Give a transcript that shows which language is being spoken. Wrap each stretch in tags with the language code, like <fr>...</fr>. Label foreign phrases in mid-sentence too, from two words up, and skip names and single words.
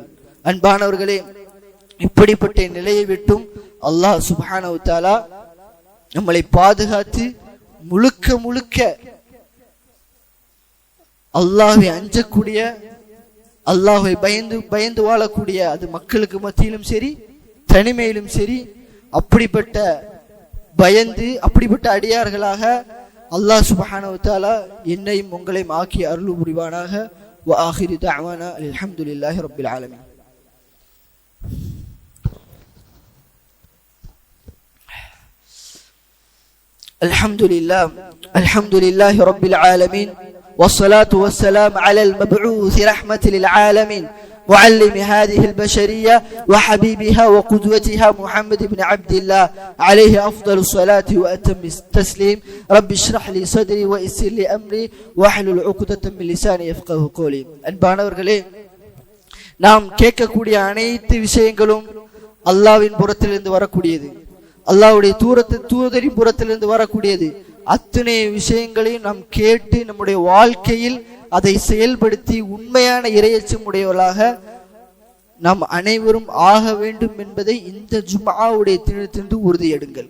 <ta>அன்பானவர்களே, இப்படிப்பட்ட நிலையை விட்டும்</ta> <ar>الله سبحانه وتعالى</ar> <ta>நம்மளை பாதுகாத்து முழுக்க அல்லாஹ்வை அஞ்சக்கூடிய, அல்லாஹ்வை பயந்து வாழக்கூடிய, அது மக்களுக்கு மத்தியிலும் சரி தனிமையிலும் சரி, அப்படிப்பட்ட அடியார்களாக</ta> <ar>الله سبحانه وتعالى</ar> <ta>என்னையும் உங்களையும் ஆக்கி அருள் புரிவானாக.</ta> <ar>وآخر دعوانا الحمد لله رب العالمين. الحمد لله رب العالمين. والصلاة والسلام على المبعوث رحمة للعالمين معلم هذه البشرية وحبيبها وقدوتها محمد بن عبد الله عليه أفضل الصلاة وأتم التسليم. رب اشرح لي صدري ويسر لي أمري واحلل عقدة من لساني يفقهوا قولي.</ar> <ta>அன்பானவர்களே, நாம் கேட்கக்கூடிய அனைத்து விஷயங்களும் அல்லாஹ்வின் புறத்திலிருந்து வரக்கூடியது, அல்லாஹ்வுடைய தூதரின் புறத்திலிருந்து வரக்கூடியது. அத்தனை விஷயங்களையும் நாம் கேட்டு நம்முடைய வாழ்க்கையில் அதை செயல்படுத்தி உண்மையான இறையச்சம் உடையவர்களாக நாம் அனைவரும் ஆக வேண்டும் என்பதை இந்த ஜும்ஆவுடைய தினத்திலிருந்து உறுதி எடுங்கள்.</ta>